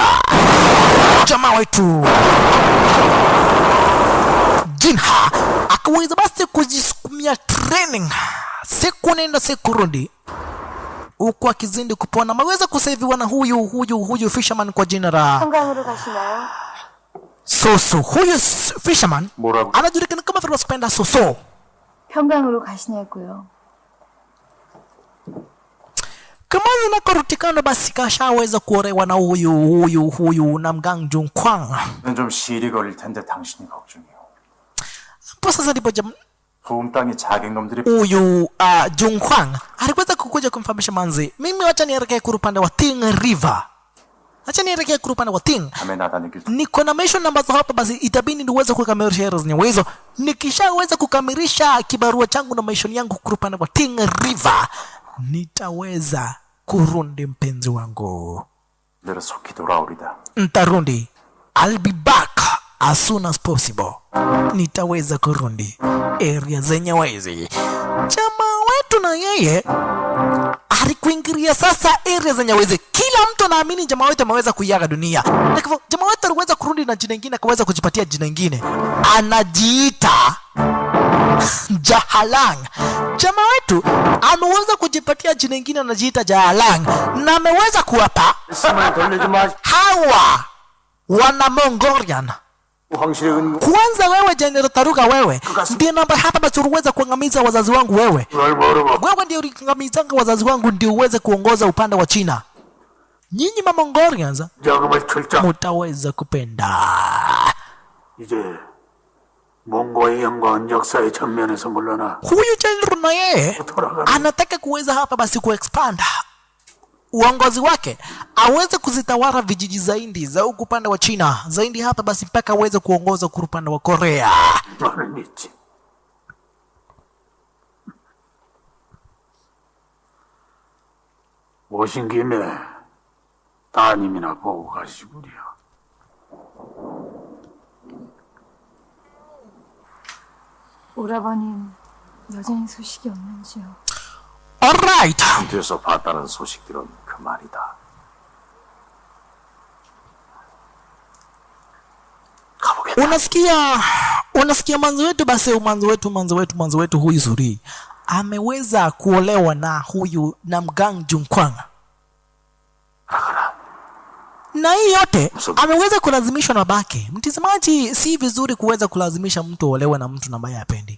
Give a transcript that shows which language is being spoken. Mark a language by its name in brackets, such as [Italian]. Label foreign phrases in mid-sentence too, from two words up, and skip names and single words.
[Swahili] Jamaa wetu Jinha akaweza basi kujisukumia training siku nenda siku rudi, huku akizindi kupona. Maweza kusaviwa na huyu fisherman kwa jina la [Korean] 한강으로 가시나요? Soso. [Swahili] Huyu fisherman [Korean] 뭐라고? [Swahili] anajulikana kama vile wasipenda Soso. [Korean] 평강으로 가시냐고요. [Swahili] Kama zinakorutikana basi kashaweza kuolewa na huyu Namgang Junkwang. [Korean] 좀 시일이 걸릴 텐데 당신이 걱정이요. [Swahili] Hapo sasa ndipo [Korean] 도움 땅의 자객놈들이 [Swahili] huyu Junkwang aliweza kukuja kumfahamisha manzi, mimi wacha nielekee kurupande wa Ting River. Acha nielekee kurupande wa Ting. [Korean] 밤에 나다니길 [Swahili] Niko na mission ambazo hapa basi itabidi niweze kukamilisha hela zenye uwezo. Nikishaweza kukamilisha kibarua changu na mission yangu kurupande wa Ting River, nitaweza kurundi mpenzi wangu. [Korean] 내려 속히 돌아오리다. [Swahili] Ntarundi. [English] I'll be back as soon as possible. [Swahili] Nitaweza kurundi area zenye wezi. Jamaa wetu na yeye alikuingilia sasa area zenye wezi. Kila mtu anaamini jamaa wetu ameweza kuiaga dunia. Lakini jamaa wetu aliweza kurudi na jina lingine, akaweza kujipatia jina lingine. Anajiita Jahalang. Jamaa wetu ameweza kujipatia jina lingine, anajiita Jahalang, na ameweza kuwapa [Korean] 말씀을 돌리지 마. [Swahili] hawa wana Mongolian. [Korean] 황실의 은 [Swahili] Kwanza wewe General Taruga, wewe ndiye namba hapa basi uweze kuangamiza wazazi wangu. Wewe ndio uliangamizanga wazazi wangu, ndio uweze kuongoza upande wa China. Nyinyi ma Mongolians [Korean] 자금을 출자. [Swahili] mutaweza kupenda. [Korean] 이제 몽고의 영광은 역사의 전면에서 물러나 [Swahili] Huyu General na yeye anataka kuweza hapa basi kuexpand uongozi wake, aweze kuzitawala vijiji zaidi za huku upande wa China zaidi hapa basi mpaka aweze kuongoza huku upande wa Korea. [Korean] 나를 믿지. 오신 김에 따님이나 보고 가시구려. 오라버님 여자인 소식이 없는지요? Alright. 뒤에서 봤다는 소식들은 그 말이다. 가보겠다. [Swahili] Unasikia manzo wetu huyu Suri ameweza kuolewa na huyu Namgang Junkwang, na hii yote ameweza kulazimishwa na babake. Mtazamaji, si vizuri kuweza kulazimisha mtu aolewe na mtu ambaye hapendi.